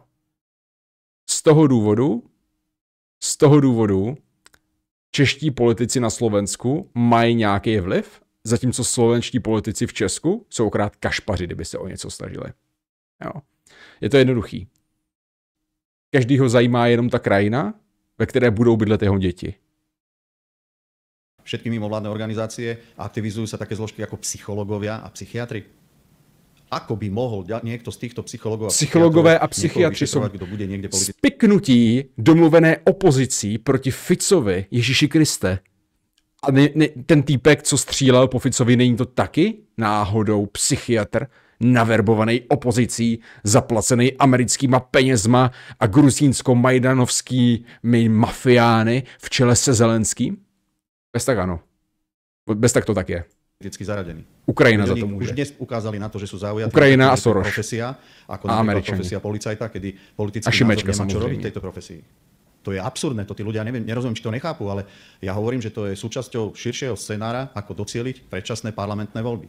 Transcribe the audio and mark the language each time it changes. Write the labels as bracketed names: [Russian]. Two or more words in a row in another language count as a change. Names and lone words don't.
[Czech] Z toho důvodu čeští politici na Slovensku mají nějaký vliv, zatímco slovenští politici v Česku jsou okrát kašpaři, kdyby se o něco snažili. Jo. Je to jednoduchý. Každýho zajímá jenom ta krajina, ve které budou bydlet jeho děti. [Slovak] Všetky mimovládne organizácie aktivizujú sa také zložky ako psychológovia a psychiatri. Ako by mohol niekto z týchto psychologov [Czech] Psychologové a psychiatři jsou spiknutí domluvené opozicí proti Ficovi, Ježíši Kriste. A ten týpek, co střílel po Ficovi, není to taky náhodou psychiatr, naverbovaný opozicí, zaplacený americkýma penězma a gruzínsko-majdanovskými mafiány v čele se Zelenským? Bez tak ano. Bez tak to tak je. [Slovak] Zaradený. Ukrajina za to môže. Už dnes ukázali na to, že sú zaujatí. Ukrajina a Soros. Profesia, ako napríklad profesia policajta, kedy politický názor nemá čo robiť v tejto profesii. To je absurdné, to tí ľudia nerozumiem, či to nechápu, ale ja hovorím, že to je súčasťou širšieho scenára, ako docieliť predčasné parlamentné voľby.